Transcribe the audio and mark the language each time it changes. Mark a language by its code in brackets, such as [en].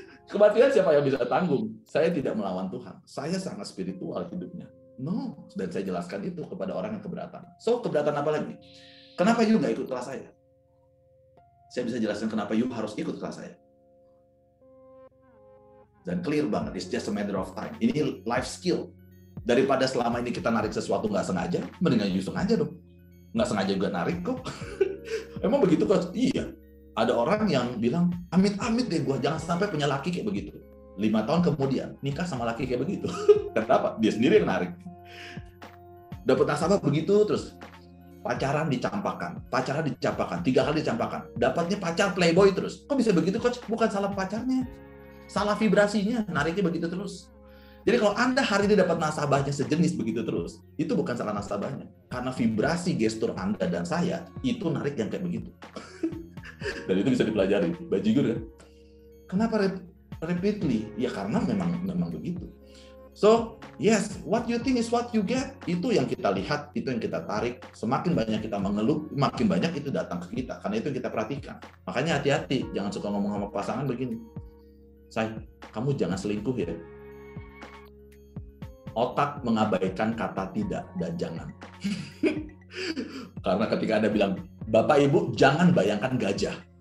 [id] Kematian siapa yang bisa tanggung? Saya tidak melawan Tuhan. Saya sangat spiritual hidupnya. No. Dan saya jelaskan itu kepada orang yang keberatan. So, keberatan apa lagi? Kenapa you nggak ikut kelas saya? Saya bisa jelaskan kenapa you harus ikut kelas saya. Dan clear banget, [en] it's just a matter of time. [id] Ini life skill. Daripada selama ini kita narik sesuatu nggak sengaja, mendingan you sengaja dong. Nggak sengaja juga narik kok. Emang begitu kok? Iya. Ada orang yang bilang, amit-amit deh gua jangan sampai punya laki kayak begitu. 5 tahun kemudian, nikah sama laki kayak begitu. Kenapa? Dia sendiri yang narik. Dapat nasabah begitu, terus pacaran dicampakkan, 3 kali dicampakkan. Dapatnya pacar playboy terus. Kok bisa begitu, Coach? Bukan salah pacarnya. Salah vibrasinya, nariknya begitu terus. Jadi kalau Anda hari ini dapat nasabahnya sejenis begitu terus, itu bukan salah nasabahnya. Karena vibrasi gestur Anda dan saya, itu narik yang kayak begitu. Dan itu bisa dipelajari. Bajigur kan? Kenapa repeatedly? Ya karena memang begitu. [en] So, yes, what you think is what you get. [id] Itu yang kita lihat, itu yang kita tarik. Semakin banyak kita mengeluh, makin banyak itu datang ke kita. Karena itu yang kita perhatikan. Makanya hati-hati, jangan suka ngomong sama pasangan begini. Say, kamu jangan selingkuh ya. Otak mengabaikan kata tidak dan jangan. Karena ketika Anda bilang, Bapak Ibu jangan bayangkan gajah.